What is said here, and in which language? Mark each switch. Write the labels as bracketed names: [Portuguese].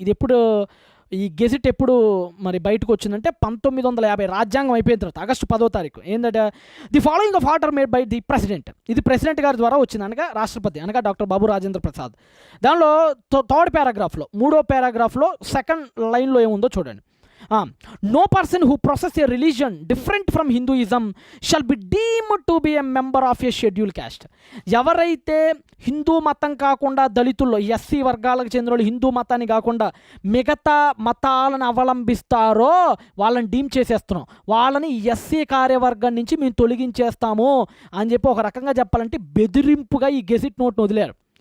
[Telugu] ఇది ఎప్పుడు ఈ గెజిట్ ఎప్పుడు మరి బయటకు వచ్చిందంటే 1950 రాజ్యాంగం అయిపోయిన తర్వాత ఆగస్టు 10వ తారీఖు. ఏంటంటే [English] The following of order made by the president. [Telugu] ఇది ప్రెసిడెంట్ గారి ద్వారా వచ్చింది, అనగా రాష్ట్రపతి అనగా డాక్టర్ బాబు రాజేంద్ర ప్రసాద్. దానిలో 3rd పారాగ్రాఫ్లో 3వ పారాగ్రాఫ్లో 2nd లైన్లో ఏముందో చూడండి. [English] No person who professes a religion different from Hinduism shall be deemed to be a member of a scheduled caste. [Telugu] ఎవరైతే హిందూ మతం కాకుండా దళితుల్లో ఎస్సీ వర్గాలకు చెందిన హిందూ మతాన్ని కాకుండా మిగతా మతాలను అవలంబిస్తారో వాళ్ళని డీమ్ చేసేస్తున్నాం, వాళ్ళని ఎస్సీ కార్యవర్గం నుంచి మేము తొలగించేస్తాము అని చెప్పి ఒక రకంగా చెప్పాలంటే బెదిరింపుగా ఈ గెజిట్ నోట్ను వదిలేరు.